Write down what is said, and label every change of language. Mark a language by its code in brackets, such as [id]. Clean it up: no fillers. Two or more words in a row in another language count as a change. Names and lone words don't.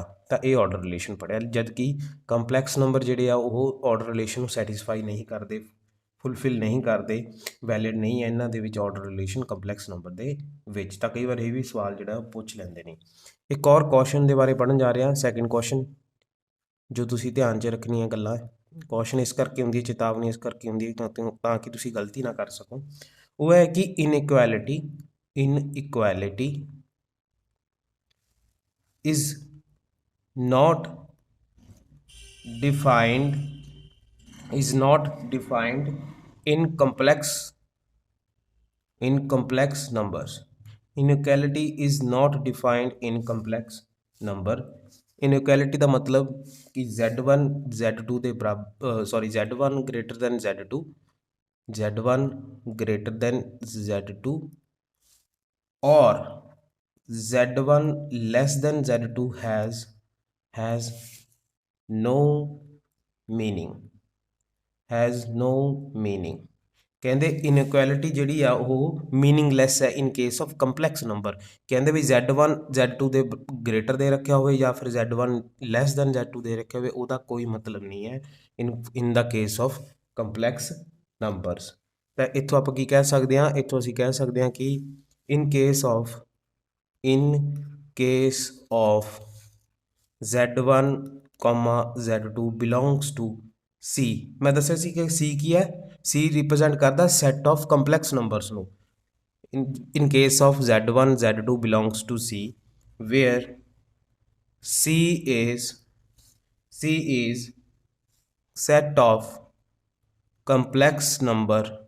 [pa] ਤਾਂ ਇਹ [en] order relation [pa] ਪੜ੍ਹਿਆ ਜਦ ਕਿ [en] complex number [pa] ਜਿਹੜੇ ਆ ਉਹ [en] order relation [pa] ਨੂੰ ਸੈਟੀਸਫਾਈ ਨਹੀਂ ਕਰਦੇ ਫੁੱਲਫਿਲ ਨਹੀਂ ਕਰਦੇ ਵੈਲਿਡ ਨਹੀਂ ਹੈ ਇਹਨਾਂ ਦੇ ਵਿੱਚ [en] order relation complex number [pa] ਦੇ ਵਿੱਚ ਤਾਂ ਕਈ ਵਾਰ ਇਹ ਵੀ ਸਵਾਲ ਜਿਹੜਾ ਪੁੱਛ ਲੈਂਦੇ ਨੇ ਇੱਕ ਔਰ ਕੁਐਸਚਨ ਦੇ ਬਾਰੇ ਪੜ੍ਹਨ ਜਾ ਰਿਹਾ [en] second question [pa] ਜੋ ਤੁਸੀਂ ਧਿਆਨ 'ਚ ਰੱਖਣੀਆਂ ਗੱਲਾਂ ਕੁਐਸਚਨ ਇਸ ਕਰਕੇ ਹੁੰਦੀ ਹੈ ਚੇਤਾਵਨੀ ਇਸ ਕਰਕੇ ਹੁੰਦੀ ਹੈ ਤਾਂ ਕਿ ਤੁਸੀਂ ਗਲਤੀ ਨਾ ਕਰ ਸਕੋ ਉਹ ਹੈ ਕਿ ਇਨਇਕੁਐਲਿਟੀ [en] is not defined in complex numbers inequality is not defined in complex number inequality [pa] ਦਾ ਮਤਲਬ ਕਿ z1 z2 ਦੇ ਬਰਾਬਰ [en] z1 greater than z2 z1 greater than z2 or z1 less than z2 has no meaning [pa] ਕਹਿੰਦੇ ਇਨਇਕੁਐਲਿਟੀ ਜਿਹੜੀ ਆ ਉਹ ਮੀਨਿੰਗਲੈਸ ਹੈ [en] in case of complex number [pa] ਕਹਿੰਦੇ ਵੀ z1 z2 ਦੇ ਗ੍ਰੇਟਰ ਦੇ ਰੱਖਿਆ ਹੋਵੇ ਜਾਂ ਫਿਰ z1 [en] less than [pa] z2 ਦੇ ਰੱਖਿਆ ਹੋਵੇ ਉਹਦਾ ਕੋਈ ਮਤਲਬ ਨਹੀਂ ਹੈ ਇਨ ਦਾ [en] case of complex numbers [pa] ਤਾਂ ਇੱਥੋਂ ਆਪਾਂ ਕੀ ਕਹਿ ਸਕਦੇ ਹਾਂ ਇੱਥੋਂ ਅਸੀਂ ਕਹਿ ਸਕਦੇ ਹਾਂ ਕਿ [en] in case of z1 z2 belongs to C [pa] ਮੈਂ ਦੱਸਿਆ ਸੀ ਕਿ C ਕੀ ਹੈ [en] C represent ਕਰਦਾ set of complex numbers ਨੂੰ in case of z1 z2 belongs to C where C is set of complex number